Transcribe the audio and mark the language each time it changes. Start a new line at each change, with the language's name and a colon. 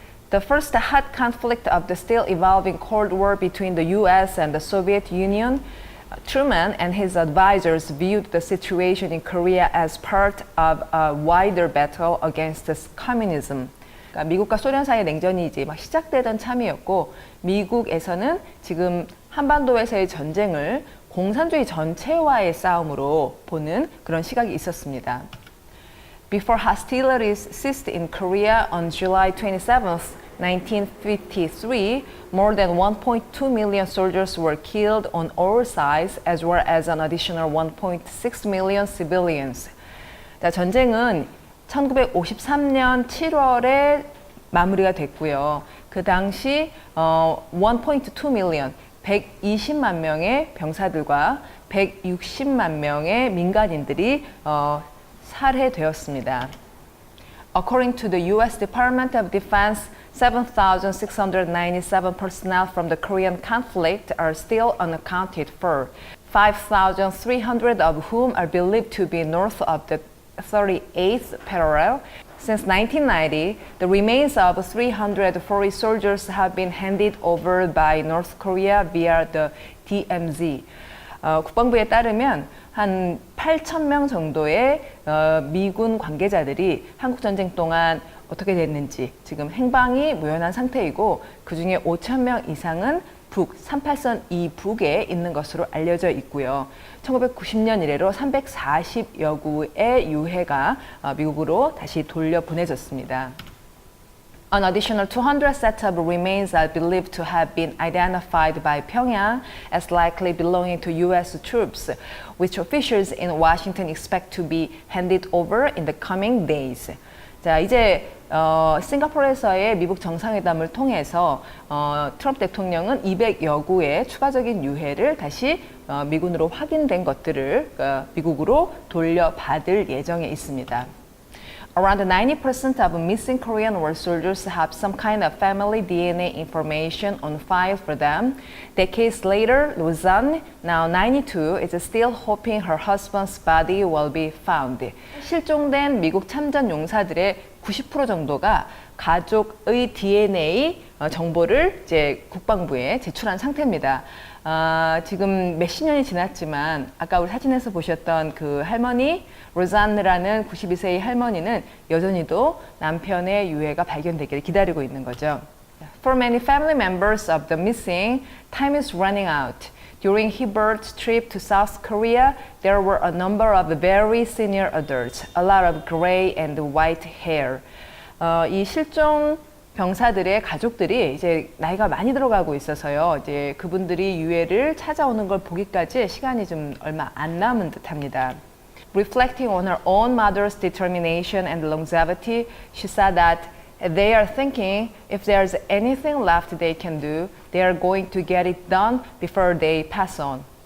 English: The first hot conflict of the still evolving Cold War between the US and the Soviet Union, Truman and his advisors viewed the situation in Korea as part of a wider battle against communism.
Korean: 그러니까 미국과 소련 사이의 냉전이 이제 막 시작되던 참이었고, 미국에서는 지금 한반도에서의 전쟁을 공산주의 전체와의 싸움으로 보는 그런 시각이 있었습니다.
English: Before hostilities ceased in Korea on July 27th, 1953, more than 1.2 million soldiers were killed on all sides, as well as an additional 1.6 million civilians.
Korean: 자, 전쟁은 1953년 7월에 마무리가 됐고요. 그 당시 1.2 million, 120만 명의 병사들과 160만 명의 민간인들이 살해되었습니다.
English: According to the U.S. Department of Defense, 7,697 personnel from the Korean conflict are still unaccounted for, 5,300 of whom are believed to be north of the 38th parallel, since 1990, the remains of 340 soldiers have been handed over by North Korea via the DMZ.
Korean: 국방부에 따르면 한 8,000명 정도의 미군 관계자들이 한국 전쟁 동안 어떻게 됐는지 지금 행방이 무연한 상태이고 그 중에 5,000명 이상은 북 38선 이북에 있는 것으로 알려져 있고요. 1990년 이래로 340여 구의 유해가 미국으로 다시 돌려보내졌습니다.
English: An additional 200 sets of remains are believed to have been identified by Pyongyang as likely belonging to U.S. troops, which officials in Washington expect to be handed over in the coming days.
Korean: 자, 이제 싱가포르에서의 미국 정상회담을 통해서 트럼프 대통령은 200여 구의 추가적인 유해를 다시 미군으로 확인된 것들을 미국으로 돌려받을 예정에 있습니다.
English: Around 90% of missing Korean war soldiers have some kind of family DNA information on file for them. Decades later, Luzan, now 92, is still hoping her husband's body will be found.
Korean: 실종된 미국 참전 용사들의 90% 정도가 가족의 DNA 정보를 이제 국방부에 제출한 상태입니다. 지금 몇십 년이 지났지만 아까 우리 사진에서 보셨던 그 할머니 로잔느라는 92세의 할머니는 여전히도 남편의 유해가 발견되기를 기다리고 있는 거죠.
English: For many family members of the missing, time is running out. During Hibert's trip to South Korea, there were a number of very senior adults, a lot of gray and white hair.
Korean: 이 실종 병사들의 가족들이 이제 나이가 많이 들어가고 있어서요. 이제 그분들이 유해를 찾아오는 걸 보기까지 시간이 좀 얼마 안 남은 듯합니다.
English: Reflecting on her own mother's determination and longevity, she said that they are thinking if there's anything left they can do, they are going to get it done before they pass on.